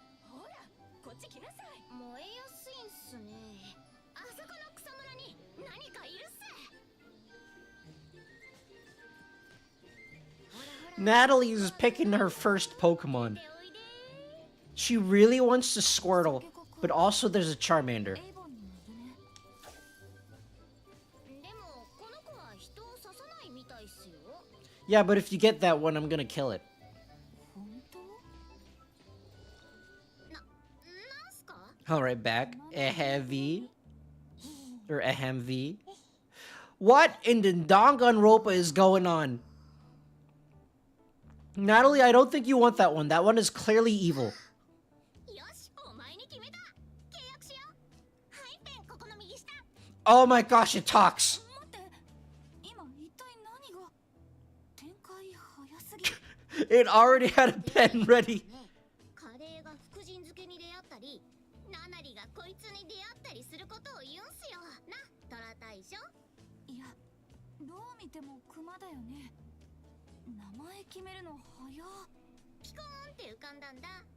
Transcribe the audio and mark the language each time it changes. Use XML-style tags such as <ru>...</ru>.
<ja>ほらこっち来なさい。燃えやすいんすね。あそこの草むらに何かいるっす。</ja> <en>Natalie is picking her first Pokemon. She really wants to Squirtle, but also there's a Charmander.</en> <ja>でもこの子は人を刺さないみたいっすよ。</ja> <en>Yeah, but if you get that one, I'm gonna kill it.</en> <ja>本当？なんすか？</ja> <en>Alright, back. Ahevi. Or Ahemvi. What in the Danganronpa is going on? Natalie, I don't think you want that one. That one is clearly evil.</en> <ja>よし、お前に決めた。契約しよう。はい、ペンここの右下。</ja> <en>Oh my gosh, it talks.</en> <ja>待って、今一体何が？展開早すぎ。</ja> <en>It already had a pen ready.</en> <ja>カレーが福神漬けに出会ったり、ナナリがこいつに出会ったりすることを言うんすよ。な、トラ大将。いや、どう見てもクマだよね。名前決めるの早。ピコーンって浮かんだんだ。</ja>